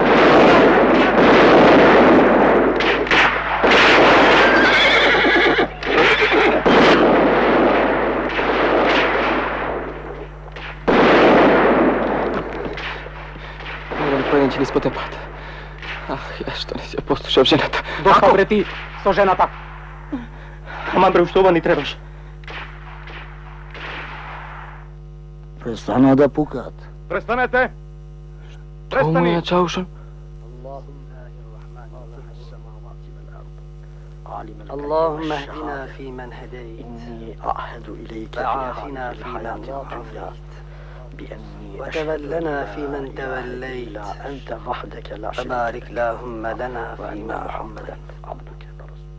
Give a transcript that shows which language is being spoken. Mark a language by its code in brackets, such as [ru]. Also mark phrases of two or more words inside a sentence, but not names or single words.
[mk] Еден по еден ќе ни спотепат. Ах, ја што не си ја послушав жената. Доста бре ти со жената. Ама бре, уште ова ни требаше. Престана да пукаат. Престанете! Тоа му е Чаушан. [ar] اللهم اهدنا فيمن هديت وعافنا فيمن عافيت وتولنا فيمن توليت أنت وحدك لا شريك وبارك اللهم لنا فيما محمدا عبدك ورسولك.